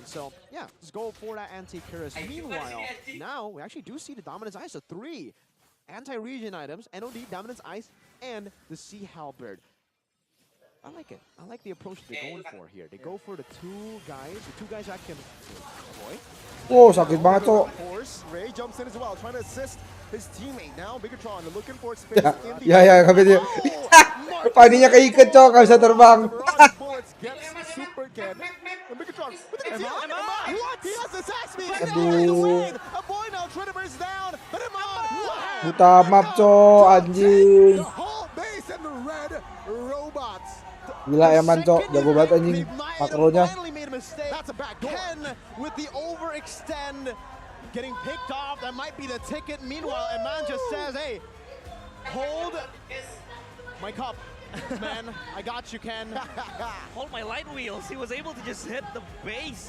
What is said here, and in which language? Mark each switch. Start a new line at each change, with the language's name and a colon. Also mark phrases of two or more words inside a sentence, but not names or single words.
English: So yeah, just go for that anti-Curse. Meanwhile, now we actually do see the Dominance Ice, so 3 anti-region items, NOD, Dominance Ice, and the Sea Halberd. I like it. I like the approach they're going for here. They go for the two guys that can deploy.
Indonesian: Wow, sakit banget, cok.
English: Of course, Ray jumps in as well, trying to assist his teammate. Now, Bigatron looking for space in the...
Indonesian: Ya, kabit dia. Paninya keikat, cok. Gak bisa terbang.
English: Bullets gets Super Ken. And Bigatron with the what? He has attacks me.
Indonesian: Aduh.
English: A boy now trying to burst down. But wow.
Indonesian: Buta map, cok. Anjing.
English: The whole base and the red robots.
Indonesian: Gila Eman, cok. Jago banget anjing. Makronya.
English: That's a back door. Ken with the overextend getting picked off. That might be the ticket. Meanwhile, Eman just says, hey, hold my cup. Man, I got you, Ken. Hold my light wheels. He was able to just hit the base.